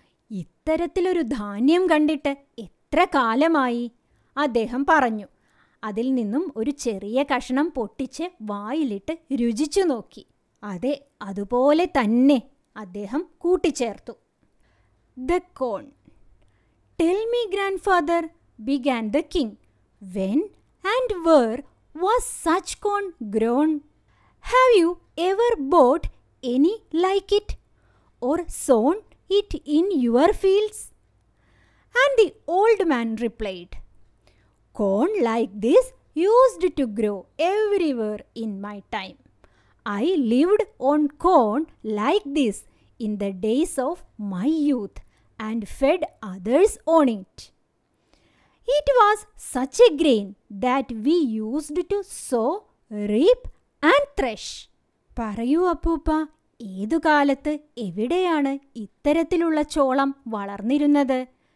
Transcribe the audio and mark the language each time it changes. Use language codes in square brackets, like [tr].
[ml] ഇത്തരത്തിലൊരു ധാന്യം കണ്ടിട്ട് എത്ര കാലമായി, അദ്ദേഹം പറഞ്ഞു. അതിൽ നിന്നും ഒരു ചെറിയ കഷ്ണം പൊട്ടിച്ച് വായിലിട്ട് രുചിച്ചു നോക്കി. അതെ, അതുപോലെ തന്നെ, അദ്ദേഹം കൂട്ടിച്ചേർത്തു. [en] The corn. Tell me grandfather, began the king, when and where was such corn grown? Have you ever bought any like it, or sown it in your fields? And the old man replied, corn like this used to grow everywhere in my time. I lived on corn like this in the days of my youth and fed others on it. It was such a grain that we used to sow, reap and thresh. [ml] പറയൂ അപ്പൂപ്പ, ഏതുകാലത്ത് എവിടെയാണ് ഇത്തരത്തിലുള്ള ചോളം വളർന്നിരുന്നത്?